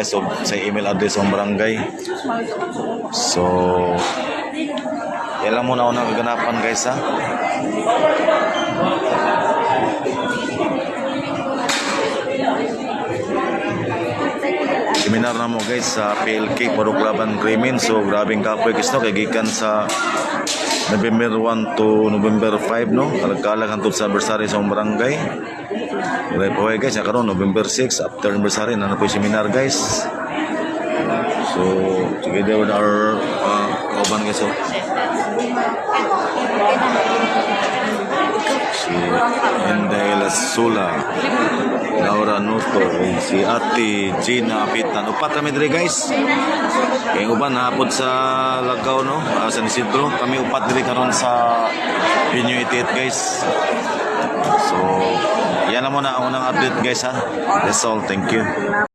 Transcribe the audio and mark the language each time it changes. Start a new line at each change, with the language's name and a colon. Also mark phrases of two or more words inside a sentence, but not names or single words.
Filipino: So sa email address ng barangay. So yan lang muna unang kaganapan guys ha.
Cebuano: Seminar na mo guys sa PLK Purok Laban Krimen. So grabing kapoy guys no, kay gikan sa November 1 to November 5 no. Kalag-kalag hantod sa anniversary sa barangay. Wala po guys, karon November 6 after anniversary na
Filipino: po yung
Cebuano: seminar guys.
English: So together with our kauban guys.
Cebuano: So si Inday Lasula, Laura Noto, si Ate Gina Apitan. Upat kami diri guys. Kaya uban hapon sa Lagaw no, San Isidro. Kami upat diri karon sa Binyuitit guys.
Filipino: So yan na muna ang unang update guys ha.
English: That's all. Thank you.